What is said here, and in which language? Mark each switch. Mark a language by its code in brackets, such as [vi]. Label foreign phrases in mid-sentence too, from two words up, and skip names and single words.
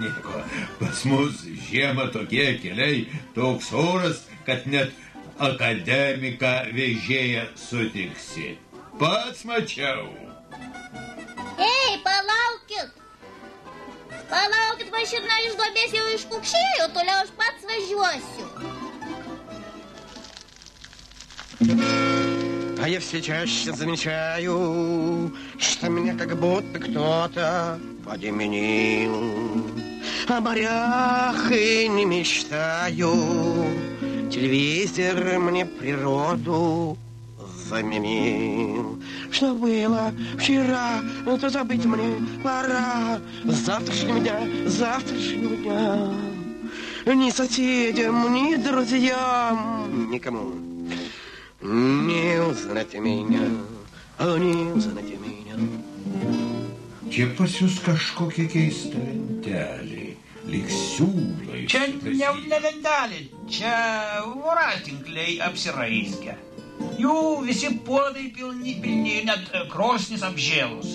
[lt] Pas mus žiemą tokie keliai, toks oras, kad net akademiką vežėją sutiksi. Pats mačiau. Ei, palaukit! Palaukit, mašina iš duobės jau iškukšėjo, toliau aš pats važiuosiu. [ru] А я все чаще замечаю, что меня как будто кто-то подменил. О морях и не мечтаю, телевизор мне природу заменил. Что было вчера, то забыть мне пора. Завтрашнего дня ни соседям, ни друзьям, никому не узнать меня, не узнать меня. [lt] Čia pas jūs kažkokie keista lentelė, lyg siūlai. Čia ne lentelė, čia voratinkliai apsiraizgę. Jų visi puodai pilni, net krosnis apžėlus.